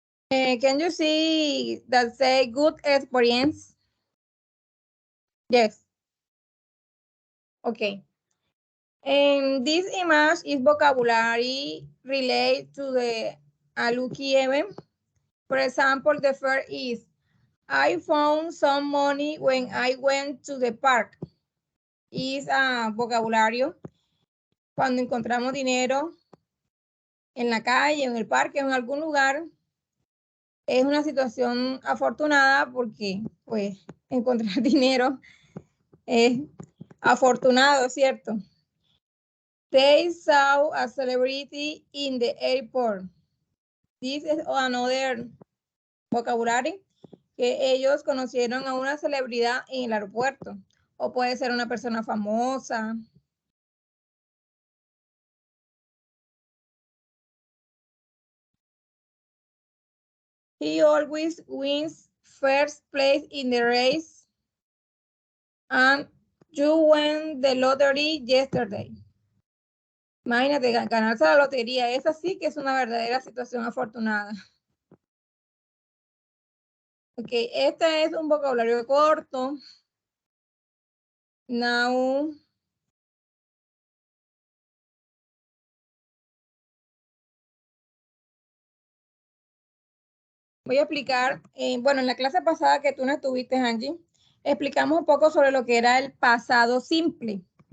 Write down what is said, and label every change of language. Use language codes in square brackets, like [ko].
[en] Can you see that say good experience? Yes. Okay. And this image is vocabulary related to the Aluki event. For example, the first is, I found some money when I went to the park. [es] Es vocabulario cuando encontramos dinero en la calle, en el parque, en algún lugar. Es una situación afortunada porque, pues, encontrar dinero es afortunado, ¿cierto? [en] They saw a celebrity in the airport. This is another vocabulary, [es] que ellos conocieron a una celebridad en el aeropuerto. O puede ser una persona famosa. [en] He always wins first place in the race. And you won the lottery yesterday. [es] Imagínate, ganarse la lotería. Esa sí que es una verdadera situación afortunada. Ok, este es un vocabulario corto. Now, voy a explicar, bueno, en la clase pasada que tú no estuviste, Angie, explicamos un poco sobre lo que era el pasado simple.